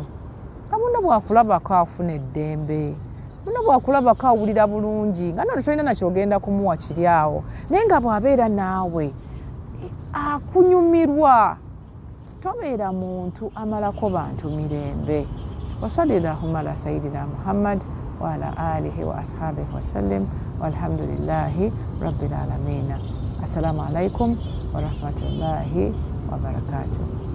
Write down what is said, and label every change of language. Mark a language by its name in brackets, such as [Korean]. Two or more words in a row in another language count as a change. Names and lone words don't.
[Ganda] Munno bw'akulabako afuna eddembe, munno bw'akulabako awulira bulungi nga nno tolina nakyogenda kumuwa kiri awo, naye nga bw'abeera naawe akunyumirwa. Tobeera muntu amalako bantu mirembe. [Arabic] وصلى الله على سيدنا محمد وعلى آله وأصحابه وسلم والحمد لله رب العالمين. السلام عليكم ورحمة الله وبركاته.